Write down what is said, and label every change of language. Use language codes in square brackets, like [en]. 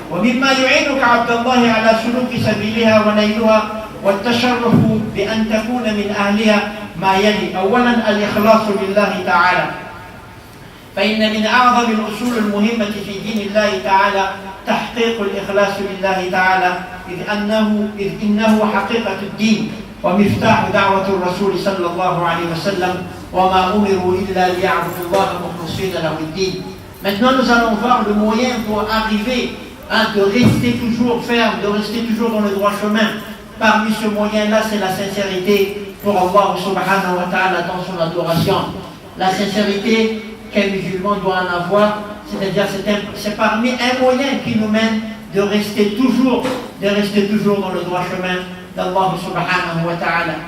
[ar] Wa mimma yu'inuka Abdallahi ala suluki sabiliha wa nailuha والتشرف بأن تكون من أهلها ما يلي. أولا الإخلاص لله تعالى، فإن من أعظم الأصول المهمة في دين الله تعالى تحقيق الإخلاص لله تعالى إذ إنه حقيقة الدين ومفتاح دعوة الرسول صلى الله عليه وسلم وما أمروا إلا ليعبدوا الله مخلصين له الدين. [fr] Maintenant nous allons voir le moyen pour arriver de rester toujours ferme, de rester toujours dans le droit chemin. Parmi ce moyen-là, c'est la sincérité pour Allah subhanahu wa ta'ala dans son adoration. La sincérité qu'un musulman doit en avoir, c'est-à-dire c'est parmi un moyen qui nous mène de rester toujours dans le droit chemin d'Allah subhanahu wa ta'ala.